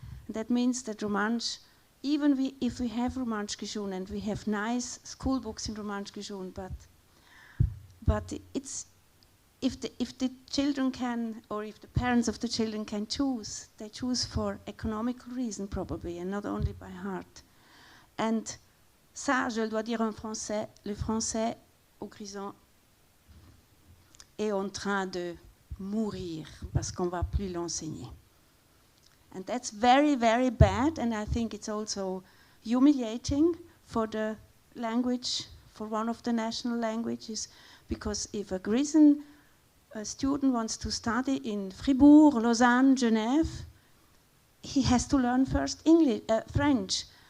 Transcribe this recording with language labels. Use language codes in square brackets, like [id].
[en] And that means that Romansh, even if we have Romansh Gijun and we have nice school books in Romansh Gijun, but it's if the children can, or if the parents of the children can choose, they choose for economical reason probably, and not only by heart. [fr] And ça, je le dois dire en français, le français au Grison est en train de mourir parce qu'on va plus l'enseigner. [en] And that's very, very bad, and I think it's also humiliating for the language, for one of the national languages, because if a Grison student wants to study in Fribourg, Lausanne, Genève, he has to learn first English, French.